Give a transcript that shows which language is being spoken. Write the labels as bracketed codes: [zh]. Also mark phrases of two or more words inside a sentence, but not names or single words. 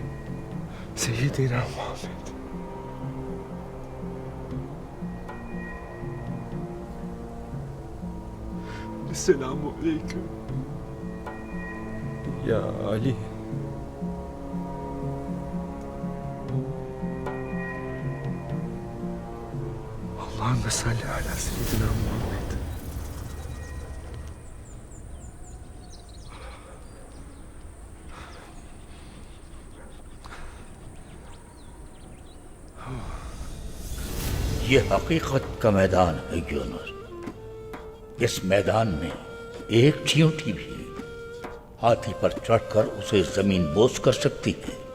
[ar] سيدنا محمد. السلام عليكم. يا علي. اللهم صل على سيدنا محمد. [ur] یہ حقیقت کا میدان ہے یونس. اس میدان میں ایک چیونٹی بھی ہاتھی پر چڑھ کر اسے زمین بوس کر سکتی ہے.